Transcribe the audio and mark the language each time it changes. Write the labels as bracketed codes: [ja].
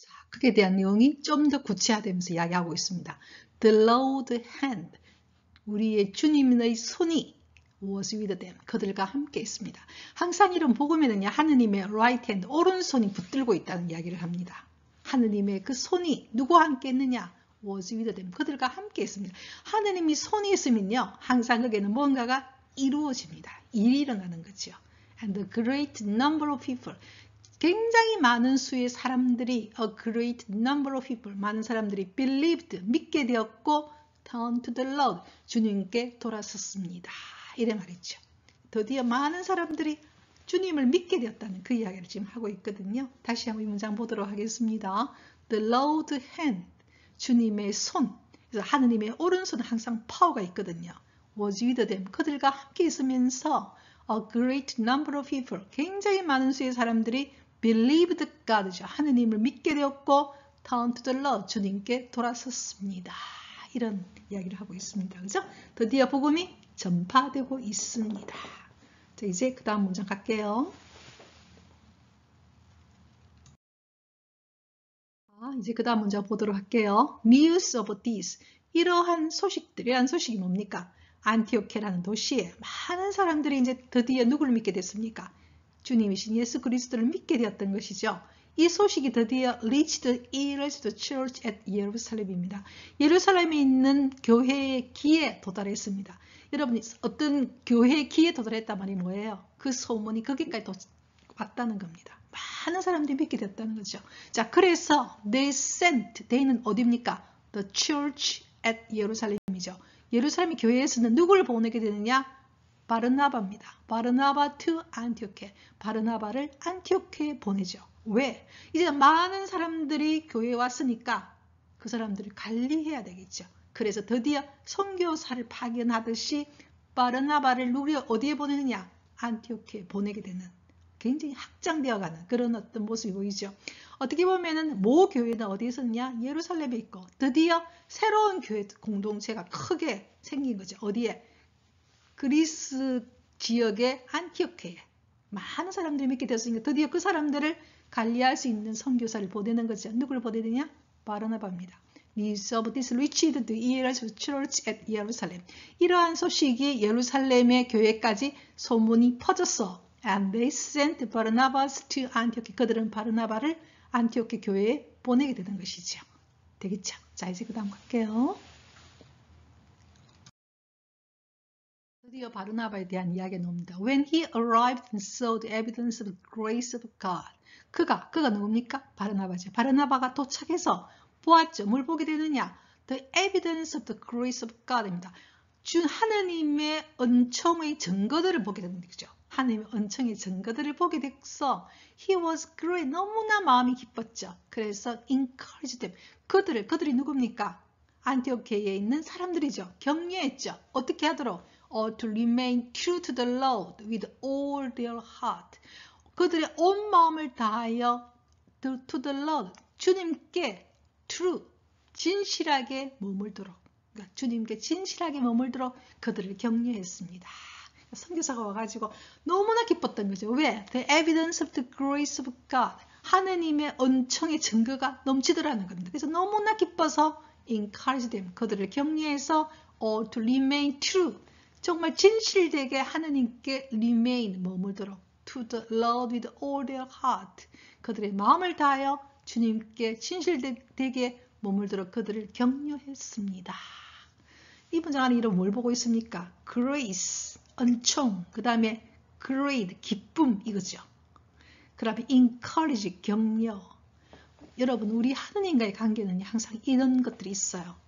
[ko] 그에 대한 내용이 좀 더 구체화되면서 이야기하고 있습니다. [en] The Lord's hand, [ko] 우리의 주님의 손이 [en] was with them, [ko] 그들과 함께 있습니다. 항상 이런 복음에는요, 하느님의 [en] right hand, [ko] 오른손이 붙들고 있다는 이야기를 합니다. 하느님의 그 손이 누구와 함께 있느냐? [en] was with them, [ko] 그들과 함께 있습니다. 하느님이 손이 있으면요, 항상 거기에는 뭔가가 이루어집니다. 일이 일어나는 거죠. [en] And a great number of people, [ko] 굉장히 많은 수의 사람들이, [en] a great number of people, [ko] 많은 사람들이 [en] believed, [ko] 믿게 되었고, [en] turn to the Lord, [ko] 주님께 돌아섰습니다. 이래 말이죠. 드디어 많은 사람들이 주님을 믿게 되었다는 그 이야기를 지금 하고 있거든요. 다시 한번 이 문장 보도록 하겠습니다. [en] The Lord's hand, [ko] 주님의 손, 그래서 하느님의 오른손은 항상 파워가 있거든요. [en] was with them, [ko] 그들과 함께 있으면서 [en] a great number of people, [ko] 굉장히 많은 수의 사람들이 [en] believed God죠. [ko] 하느님을 믿게 되었고 [en] turn to the Lord, [ko] 주님께 돌아섰습니다. 이런 이야기를 하고 있습니다. 그죠? 드디어 복음이 전파되고 있습니다. 자, 이제 그 다음 문장 갈게요. 이제 그 다음 문장 보도록 할게요. [en] News of this, [ko] 이러한 소식이 뭡니까? 안티오케라는 도시에 많은 사람들이 이제 드디어 누구를 믿게 됐습니까? 주님이신 예수 그리스도를 믿게 되었던 것이죠. 이 소식이 드디어 [en] reached the ears of the church at Jerusalem입니다. [ko] 예루살렘에 있는 교회의 귀에 도달했습니다. 여러분, 어떤 교회의 귀에 도달했단 말이 뭐예요? 그 소문이 거기까지 왔다는 겁니다. 많은 사람들이 믿게 됐다는 거죠. 자, 그래서 [en] they sent, [ko] they는 어디입니까? [en] The church at Jerusalem이죠. [ko] 예루살렘 교회에서는 누구를 보내게 되느냐? 바르나바입니다. 바르나바 to 안티오케. 바르나바를 안티오케에 보내죠. 왜? 이제 많은 사람들이 교회에 왔으니까 그 사람들을 관리해야 되겠죠. 그래서 드디어 선교사를 파견하듯이 바르나바를 어디에 보내느냐? 안티오케에 보내게 되는 굉장히 확장되어가는 그런 어떤 모습이 보이죠. 어떻게 보면은 모 교회는 어디에 있었냐? 예루살렘에 있고 드디어 새로운 교회 공동체가 크게 생긴 거죠. 어디에? 그리스 지역의 안티오케에 많은 사람들이 믿게 되었으니까 드디어 그 사람들을 관리할 수 있는 선교사를 보내는 거죠. 누구를 보내느냐? 바르나바입니다. [en] News of this reached the ears of the church at Jerusalem. [ko] 이러한 소식이 예루살렘의 교회까지 소문이 퍼졌어. [en] And they sent Barnabas to Antioch. [ko] 그들은 바르나바를 안티오케 교회에 보내게 되는 것이죠. 되겠죠? 자, 이제 그 다음 갈게요. 드디어 바르나바에 대한 이야기가 나옵니다. [en] When he arrived and saw the evidence of the grace of God. [ko] 그가 누굽니까? 바르나바죠. 바르나바가 도착해서 보았죠. 뭘 보게 되느냐? [en] The evidence of the grace of God입니다. [ko] 준 하나님의 은총의 증거들을 보게 되는 거죠. 하나님의 은총의 증거들을 보게 됐어. [en] He was great. [ko] 너무나 마음이 기뻤죠. 그래서 [en] encouraged them. [ko] 그들이 누굽니까? 안티오케에 있는 사람들이죠. 격려했죠. 어떻게 하도록? [en] To remain true to the Lord with all their heart. [ko] 그들의 온 마음을 다하여 [en] to the Lord. [ko] 주님께 true, 진실하게 머물도록. 그러니까 주님께 진실하게 머물도록 그들을 격려했습니다. 선교사가 와가지고 너무나 기뻤던 거죠. 왜? [en] The evidence of the grace of God. [ko] 하느님의 은총의 증거가 넘치더라는 겁니다. 그래서 너무나 기뻐서 [en] encourage them. [ko] 그들을 격려해서 [en] to remain true. [ko] 정말 진실되게 하느님께 remain 머물도록. [en] To the Lord with all their heart. [ko] 그들의 마음을 다하여 주님께 진실되게 머물도록 그들을 격려했습니다. 이 문장 안에 이런 뭘 보고 있습니까? [en] Grace. [ko] 은총, 그 다음에 great, 기쁨 이거죠. 그 다음에 encourage, 격려. 여러분 우리 하느님과의 관계는 항상 이런 것들이 있어요.